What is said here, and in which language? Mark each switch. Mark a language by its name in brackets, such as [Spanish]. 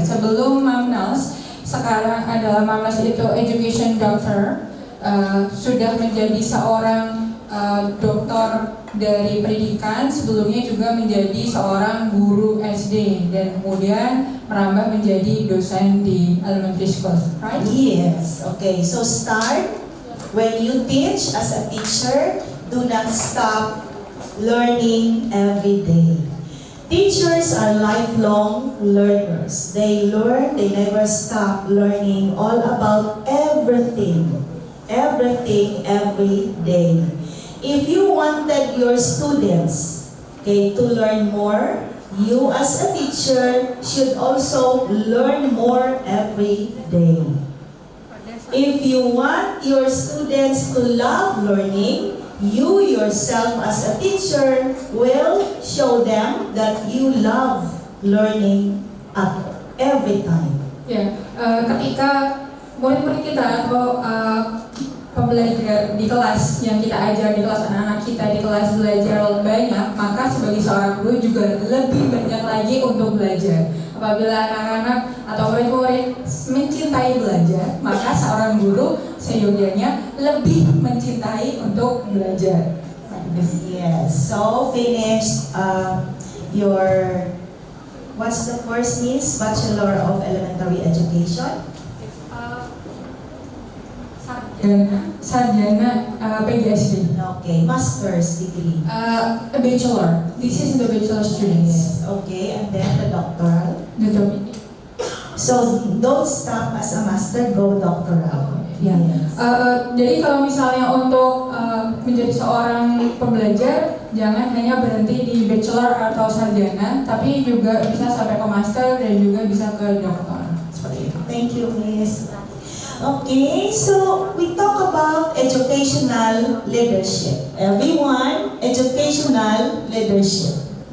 [Indonesian] Sebelum Ma'am Nels, sekarang adalah Ma'am Nels itu education doctor, sudah menjadi seorang doktor dari pendidikan, sebelumnya juga menjadi seorang guru SD dan kemudian merambah menjadi dosen di [English] elementary school, right? Yes, okay, so start. When you teach as a teacher, do not stop learning every day. Teachers are lifelong learners. They learn, they never stop learning all about everything every day. If you wanted your students, okay, to learn more, you as a teacher should also learn more every day. If you want your students to love learning, you yourself as a teacher will show them that you love learning at every time. [Indonesian] Ya, ketika murid-murid kita atau pembelajar di kelas yang kita ajar, di kelas anak-anak kita di kelas belajar banyak, maka sebagai seorang guru juga lebih banyak lagi untuk belajar. Apabila anak-anak atau murid-murid mencintai belajar, maka seorang guru seyogianya lebih mencintai untuk belajar. [English] Yes, so finish your What's the first means? Bachelor of Elementary Education. [Indonesian] Dan sarjana PGSD. [English] Okay, master's degree. A bachelor. This is the bachelor students. Yes. Okay, and then the doctoral. [Indonesian] Gitu. [English] So don't stop as a master, go doctoral. [Indonesian] Ya. [English] Yes. [Indonesian] Jadi kalau misalnya untuk menjadi seorang pembelajar, jangan hanya berhenti di bachelor atau sarjana, tapi juga bisa sampai ke master dan juga bisa ke doktor. Seperti itu. [English] Thank you, Miss. Okay, so we talk about educational leadership. Everyone, educational leadership.